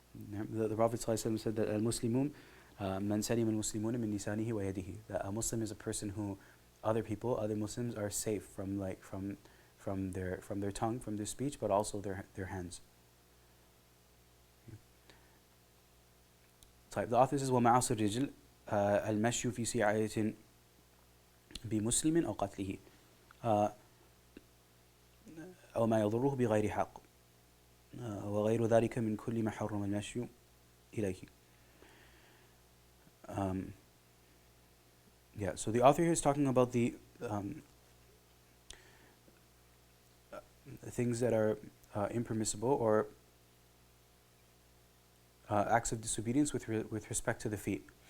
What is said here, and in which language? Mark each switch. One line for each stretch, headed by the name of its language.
English: The Prophet ﷺ said that
Arabic: al-Muslimun man salim al-Muslimuna min lisanihi wa yadihi.
English: That a Muslim is a person who other Muslims are safe from their tongue, from their speech, but also their hands. The author says
Arabic: وَمَعَصِ الرِّجْلِ المشي في سعاية بمسلم أو قتله أو ما يضره بغير حق وغير ذلك من كل ما حرم المشي إليه.
English: So the author here is talking about the things that are impermissible or acts of disobedience with respect to the feet.